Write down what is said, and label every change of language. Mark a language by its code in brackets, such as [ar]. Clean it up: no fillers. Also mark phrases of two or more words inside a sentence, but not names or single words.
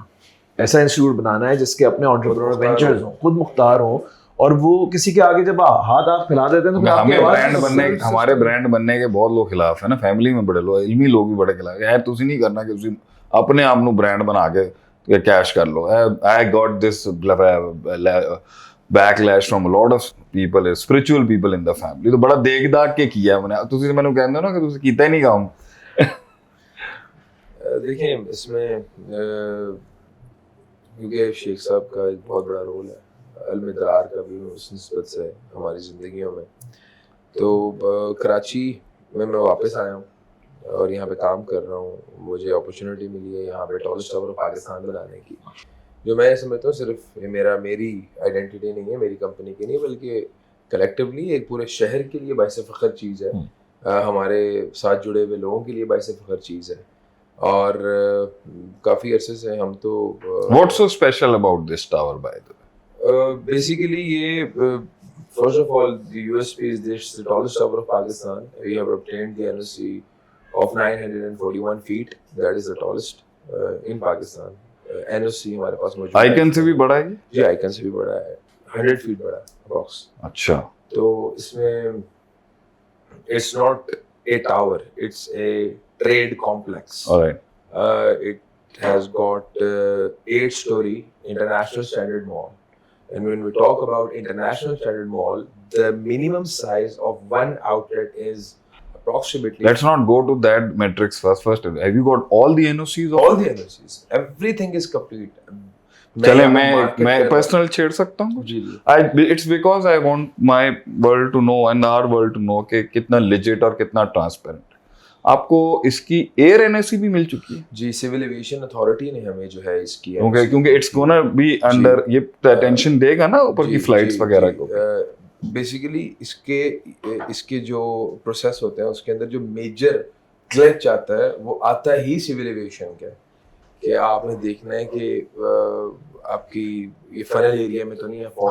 [ur] ایسا انسٹیٹیوٹ بنانا ہے جس کے اپنے [en] entrepreneur ventures [ur] ہوں, خود مختار ہوں, اور وہ کسی کے آگے جب ہاتھ پھیلا دیتے ہیں تو ہمارے برانڈ بننے کے بہت لوگ خلاف ہیں نا. فیملی میں بڑے لوگ, علمی لوگ بھی بڑے خلاف ہیں. [pa] تسی نہیں کرنا کہ تسی اپنے آپ نو برانڈ بنا کے کیش کر لو. [en] I got this backlash from lot of people, spiritual people in the family. [ur] تو بڑا دیکھ داکھ کے کیا ہے میں نے. [pa] تسی مینوں کہندے ہو نا کہ تسی کیتا ہی نہیں کام. [ur] دیکھیں اس میں کیونکہ شیخ صاحب کا ایک بہت بڑا رول ہے, المدرار کا بھی اس نسبت سے ہماری زندگیوں میں. تو کراچی میں واپس آیا ہوں اور یہاں پہ کام کر رہا ہوں. مجھے اپرچونیٹی ملی ہے یہاں پہ [en] tallest tower [ur] آف پاکستان بنانے کی, جو میں سمجھتا ہوں صرف میری آئیڈینٹی نہیں ہے, میری کمپنی کی نہیں, بلکہ کلیکٹیولی ایک پورے شہر کے لیے باعث فخر چیز ہے, ہمارے ساتھ جڑے ہوئے لوگوں کے لیے باعث فخر چیز ہے. اور کافی عرصے سے ہم تو [en] What's so special about this tower, by the way? بیسیکلی یہ first of all the USP is this the tallest tower of Pakistan. We have obtained the NOC of 941 feet. That is the tallest in Pakistan. [ur] NOC ہمارے پاس موجود ہے. آئیکن سے بھی بڑا ہے جی آئیکن سے بھی بڑا ہے, 100 feet بڑا اپروکس. اچھا, تو اس میں [en] it's not a tower, it's a trade complex. alright, It has got 8-story international standard mall. And when we talk about international standard mall, the minimum size of one outlet is approximately let's not go to that metrics first. Have you got all the NOCs? all the NOCs. Everything is complete. [ur] چلے میں personal چھیڑ سکتا ہوں. جی جی. [en] It's because I want my world to know and our world to know [ur] کہ کتنا [en] legit اور کتنا transparent. [ur] آپ کو اس کی ایئر NOC بھی مل چکی ہے؟ جی سول ایویشن اتھارٹی نے ہمیں جو ہے اس کی کیونکہ [en] it's gonna be under, [ur] یہ اٹینشن دے گا نا اوپر کی فلائٹس وغیرہ کو. بیسیکلی اس کے جو پروسیس ہوتے ہیں اس کے اندر جو [en] major glitch [ur] آتا ہے وہ آتا ہی سول ایویشن کا, کہ آپ نے دیکھنا ہے کہ آپ کی یہ [en] funnel area [ur] میں تو نہیں ہے,